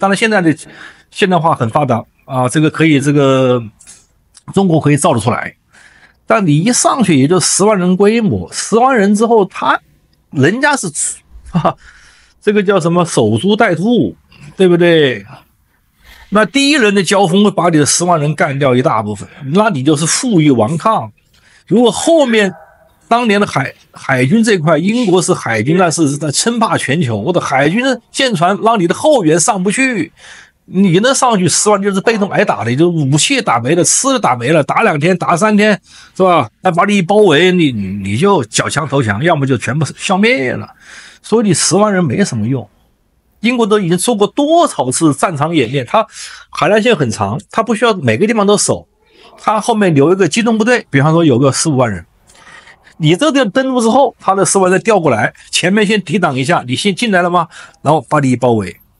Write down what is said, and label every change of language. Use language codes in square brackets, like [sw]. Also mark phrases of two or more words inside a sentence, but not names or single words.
[zh] 當然現在的現代化很發達啊，這個可以中國可以造得出來，但你一上去也就10萬人規模，10萬人之後，人家是這個叫什麼守株待兔，對不對？那第一輪的交鋒會把你的10萬人幹掉一大部分，那你就是負隅頑抗。如果後面當年的海軍這塊，英國是海軍，那是在稱霸全球，我的海軍的艦船讓你的後援上不去。你能上去10萬就是被動挨打的，就武器打沒了，吃的打沒了，打2天打3天是吧？那把你一包圍，你就缴槍投降，要麼就全部消滅了。所以你10萬人沒什麼用。英國都已经做過多少次戰場演練，它海岸線很長，它不需要每個地方都守，它後面留一個機動部隊，比方說有個4、5萬人。你這個登陸之後，他的4萬人調過來，前面先抵擋一下，你先進來了嗎？然後把你一包圍。